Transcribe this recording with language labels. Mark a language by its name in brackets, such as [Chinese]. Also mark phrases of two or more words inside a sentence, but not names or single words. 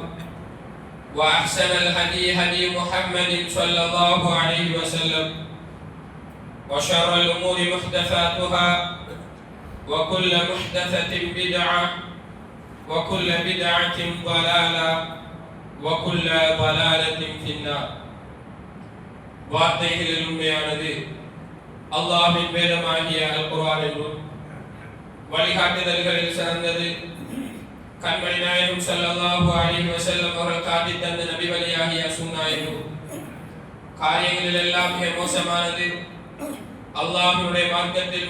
[Arabic] وأحسن الهدي هدي محمد صلى الله عليه وسلم وشر الأمور محدثاتها وكل محدثة بدعة وكل بدعة ضلالة وكل ضلالة في النار [Tamil] வார்த்தைகளில் உண்மையானது அல்லாஹ்வின் வேதமாகிய அல் குர்ஆன் என்றும் வழிகாட்டுதல்களில் சிறந்தது கண்மணி நாயகம் [Arabic] صلى الله عليه وسلم [Tamil] அவர்கள் காட்டித் தந்த நபி வழியாகிய சுன்னா என்றும் காரியங்களில் எல்லாம் மிக மோசமானது அல்லாஹ்வுடைய மார்க்கத்தில்